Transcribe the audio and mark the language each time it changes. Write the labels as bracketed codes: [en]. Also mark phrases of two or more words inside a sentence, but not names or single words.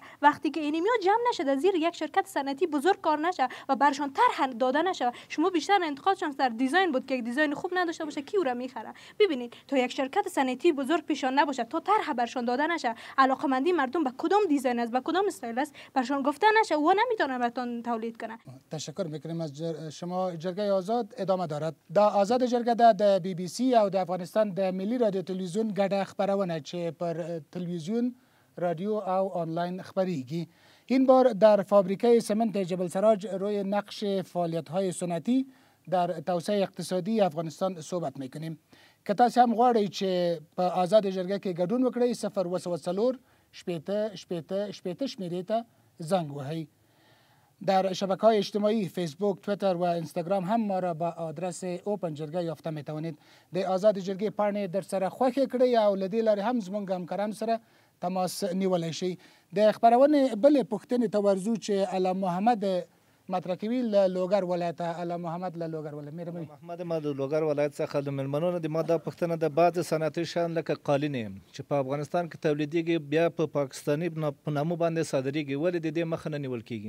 [fa] وقتی که اینمی جمع نشه زیر یک شرکت صنعتی بزرگ کار نشه و برشان طرح داده نشه، شما بیشتر انتقادشان در دیزاین بود که یک دیزاین خوب نداشته باشه کی او را میخره. ببینید تا یک شرکت صنعتی بزرگ پیشان نباشه، تا طرح برشان داده نشه، علاقمندی مردم به کدام دیزاین است، به کدام استایل است برشان گفته نشه، و نمیتونه براتون تولید کنه. تشکر میکنیم از شما. جرگه آزاد ادامه دارد. [ps] دا آزاد جرگه د بی بی سی او د افغانستان د ملي رادیو تلویزیون ګډه خبرونه چې پر تلویزیون، رادیو او آنلاین خبریږي. [fa] این بار در فابریکه سمنت جبل سراج روی نقش فعالیت‌های صنعتی در توسعه اقتصادی افغانستان صحبت میکنیم. [ps] که تاسو هم غواړئ چې په آزاد جرګه کې ګډون وکړئ 0 شپېته شمیرې ته زنګ وهئ. [fa] در شبکه‌های اجتماعی فیسبوک، تویتر و اینستاگرام هم ما را با آدرس اوپن جرګه یافته میتوانید. [ps] د آزاد جرګې پاڼې در سره خوښې کړئ او له دې لارې هم زموږ همکارانو سره تماس نیولی شئ. د خپرونې بلې پوښتنې ته ورځو چې علام محمد مطرح کوي له لوګر ولایته. علام محمد له لوګر ولایت. مهرباني محمد ما د لوګر ولایت څخه د مېلمنو د ما دا پوښتنه د بعض صنعتي شیان لکه قالین چې په افغانستان کې تولیدېږي بیا په پاکستاني په نامه باندې صادریږي، ولې د دې مخه نه نیول کیږي؟